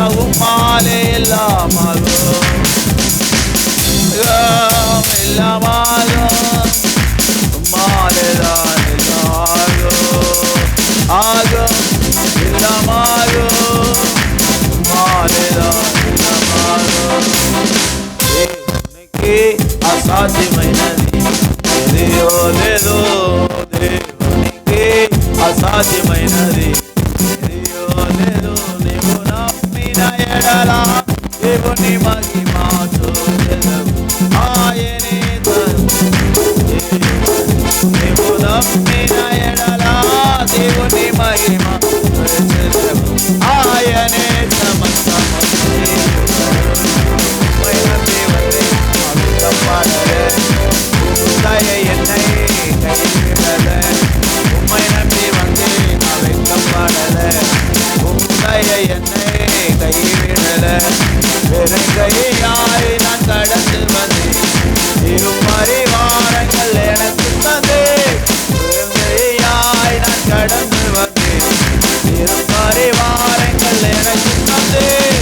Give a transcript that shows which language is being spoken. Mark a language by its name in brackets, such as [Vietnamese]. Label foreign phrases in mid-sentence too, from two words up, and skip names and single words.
[Tamil] உம்மாலே எல்லாமாகும், எல்லாமாகும், உம்மாலேதான் எல்லாமாகும், ஆகும், எல்லாமாகும், உம்மாலேதான் எல்லாமாகும். [Telugu] దేవునికి అసాధ్యమైనది ఏదియో లేదో, దేవునికి అసాధ్యమైనది ఏదియో లేదో. నీవు నమ్మిన ఎడల దేవుని మహిమ చూచెదవు, ఆయనే నీవు నమ్మిన ఎడల దేవుని మహిమ చూచెదవు, ఆయనే సమస్తము [Tamil] என்னை கைவிடல, உம்மை நம்பி வந்தேன் அழைக்கப்படல, உம்முடைய என்னை கைவிடல, வெறுங்கையாய் நான் கடந்து வந்தேன், திருப்பரிவாரங்கள் எனக்கு தந்தேன், வெறுங்கையாய் நான் கடந்து வந்தேன், திருப்பரிவாரங்கள் எனக்கு தந்தேன்.